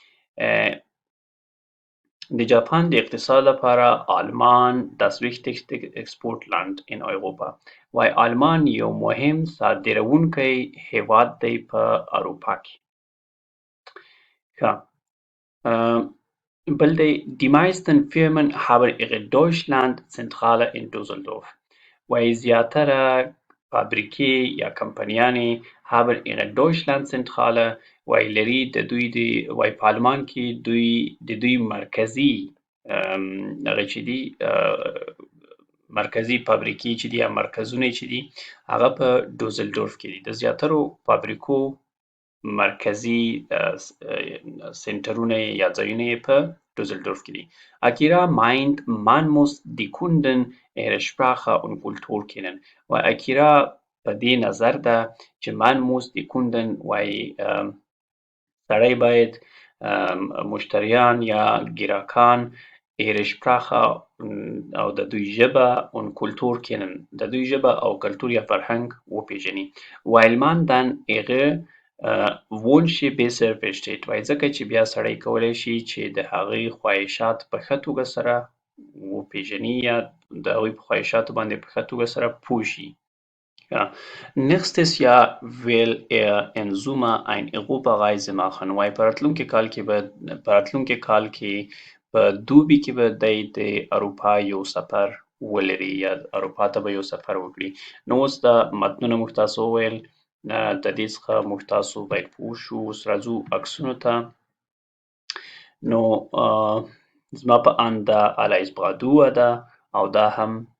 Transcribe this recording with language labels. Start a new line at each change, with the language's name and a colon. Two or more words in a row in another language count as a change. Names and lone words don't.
Pashto: د جاپان د اقتصاد لپاره آلمان
German: das wichtigste Exportland in Europa
Pashto: وایي آلمان یو مهم صادروونکی هیواد دی په اروپا کې بل دی
German: Die meisten Firmen haben ihre Deutschland-Zentrale in Düsseldorf
Pashto: وایي زیاتره فابریکې یا کمپنیانې
German: haben ihre Deutschland-Zentrale
Pashto: وایي لري د دوی وایي په آلمان کې د دوی مرکزي هغه چې دي مرکزي فابریکې چې دي یا مرکزونه چې دي هغه په ډوزلډورف کې دي د زیاترو فابریکو مرکزي سنټرونه یا ځایونه یې په ډوزلډورف کې دي
German: Akira meint man muss die Kunden ihre Sprache und Kultur kennen
Pashto: و Akira په دې نظر ده چې
German: man muss die Kunden
Pashto: وایي سړی باید مشتریان یا ګراکان
German: ihre Sprache
Pashto: او د دوی ژبه
German: und Kultur kennen
Pashto: د دوی ژبه او کلتور یا فرهنګ وپیژني
German: weil man dann ihre Wünsche besser versteht
Pashto: وایي ځکه چې بیا سړی کولی شي چې د هغوی خواهشات په ښه توګه سره وپیژني یا د هغوی په خواهشاتو باندې په ښه توګه سره پوه شي
German: Nächstes Jahr will er in Sommer eine Europareise
Pashto: machen وایي په راتلونکي کال کې په دوبي کې به دی د اروپا یو سفر ولري یا اروپا ته به یو سفر وکړي نو اوس دا متنونه موږ تاسو وویل د دې څخه موږ تاسو باید پوه شو اوس راځو عکسونو ته نو زما په اند دا الیس برادوه ده او دا هم